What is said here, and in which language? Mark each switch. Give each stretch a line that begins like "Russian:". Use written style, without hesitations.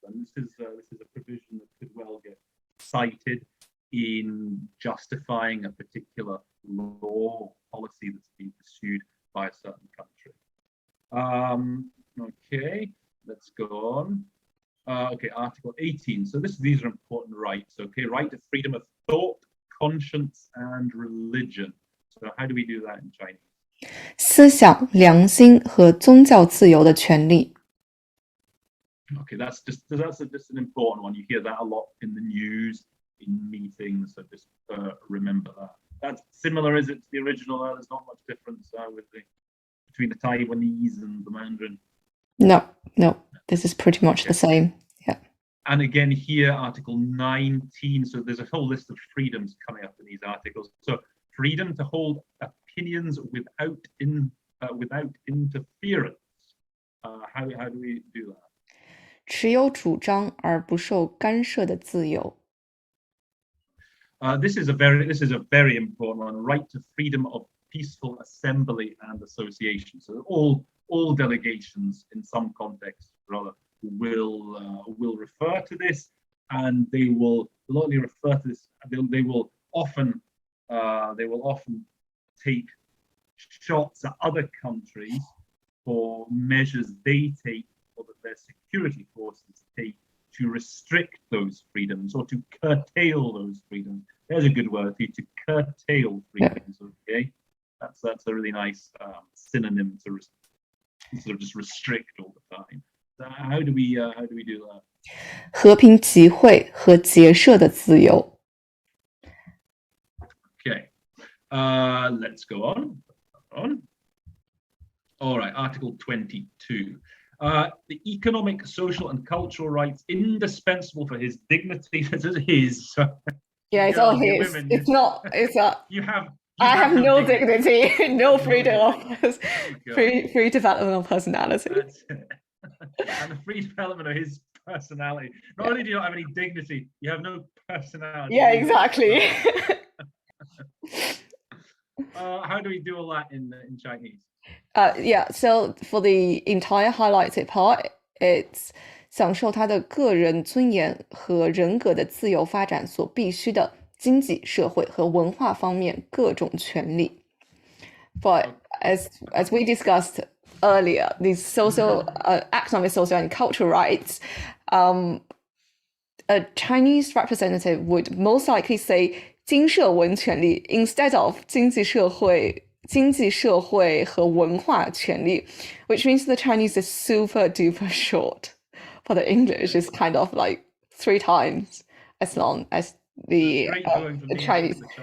English: And this is a provision that could well get cited in justifying a particular law or policy that's being pursued by a certain country. Okay, let's go on. Okay, Article 18. So these are important rights. Okay, right to freedom of thought, conscience, and religion. So how do we do that in Chinese?
Chinese: 思想、良心和宗教自由的权利。
English: Okay, that's just an important one. You hear that a lot in the news, in meetings. So just remember that. that's similar, is it, to the original? There's not much difference between the Taiwanese and the Mandarin. No, this is pretty much the same. Yeah. And again here, Article 19. So there's a whole list of freedoms coming up in these articles. So freedom to hold opinions without interference. How do we do that?
Chinese: 持有主张而不受干涉的自由。
English: This is a very important one. Right to freedom of peaceful assembly and association. So all delegations, in some contexts, rather, will refer to this, and they will not only refer to this. They will often take shots at other countries for measures they take or that their security forces take to restrict those freedoms or to curtail those freedoms. There's a good word for you, to curtail freedoms. Okay, that's a really nice synonym to sort of just restrict all the time. So how do we do that?
Chinese: 和平集会和结社的自由。
English: Okay, let's go on. All right, Article 22. The economic, social, and cultural rights indispensable for his dignity. This is his. Yeah, it's all his. Women, it's not. It's a. I have no dignity, no freedom of free development of personality. That's it. And the free development of his personality. Not only do you not have any dignity, you have no personality. Yeah, exactly. How do we do all that in Chinese? Yeah, so for the entire highlighted part, it's
Chinese: 享受他的个人尊严和人格的自由发展所必须的经济、社会和文化方面各种权利。
English: But as we discussed earlier, these economic, social, and cultural rights, a Chinese representative would most likely say
Chinese: 经社文权利
English: instead of
Chinese: 经济社会和文化权利,
English: which means the Chinese is super duper short, but the English is kind of like 3 times as long as the Chinese.